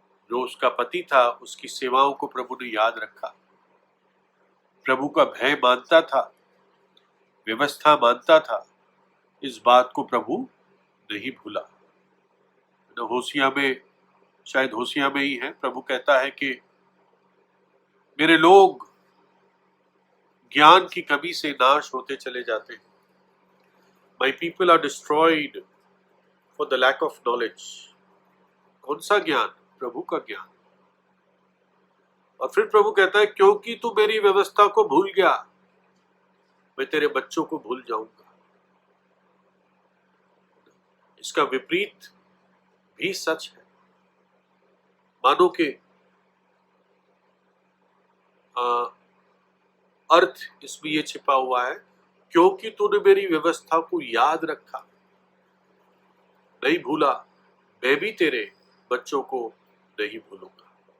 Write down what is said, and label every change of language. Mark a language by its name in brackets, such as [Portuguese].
[Hindi] जो उसका पति था, उसकी सेवाओं को प्रभु ने याद रखा, प्रभु का भय मानता था, व्यवस्था मानता था। इस बात को प्रभु नहीं भूला। होसिया में, शायद होसिया में ही है, प्रभु कहता है कि मेरे लोग ज्ञान की कमी से नाश होते चले जाते हैं। [English] My people are destroyed for the lack of knowledge. [Hindi] कौन सा ज्ञान? प्रभु का ज्ञान। और फिर प्रभु कहता है क्योंकि तू मेरी व्यवस्था को भूल गया, मैं तेरे बच्चों को भूल जाऊंगा। इसका विपरीत भी सच है। मानो के अर्थ इसमें यह छिपा हुआ है, क्योंकि तूने मेरी व्यवस्था को याद रखा, नहीं भूला, मैं भी तेरे बच्चों को नहीं भूलूंगा।